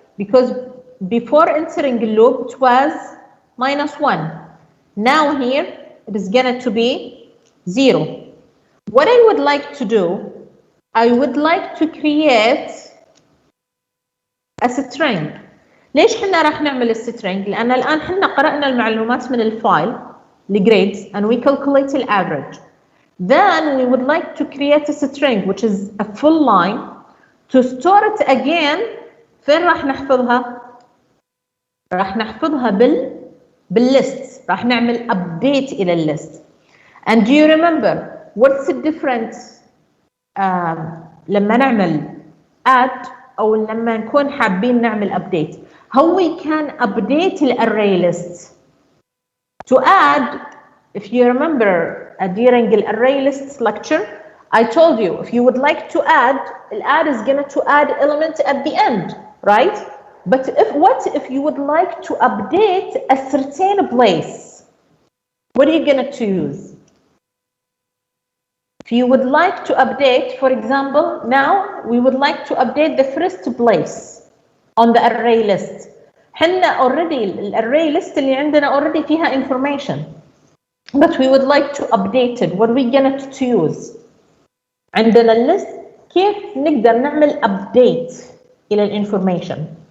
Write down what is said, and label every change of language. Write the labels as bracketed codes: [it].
[en] Because before entering the loop, it was -1. Now here, it is going to be 0. What I would like to do, I would like to create a string. [ar] ليش حنا راح نعمل السترينج؟ لأن الآن حنا قرأنا المعلومات من الفايل الجريدز [en] and we calculate the average. Then we would like to create a string which is a full line to store it again. [ar] فين راح نحفظها؟ راح نحفظها بالليست. راح نعمل update إلى الليست. [en] And do you remember what's the difference [ar] لما نعمل add أو لما نكون حابين نعمل update? [en] How we can update the array list? To add, if you remember during the array lists lecture, I told you if you would like to add is going to add element at the end, right? But what if you would like to update a certain place? What are you going to choose? If you would like to update, for example, now we would like to update the first place on the array list. [ar] حنا already الarray list اللي عندنا already فيها [en] information, but we would like to update it. What are we going to choose? [ar] عندنا الليست كيف نقدر نعمل update إلى الانفورميشن.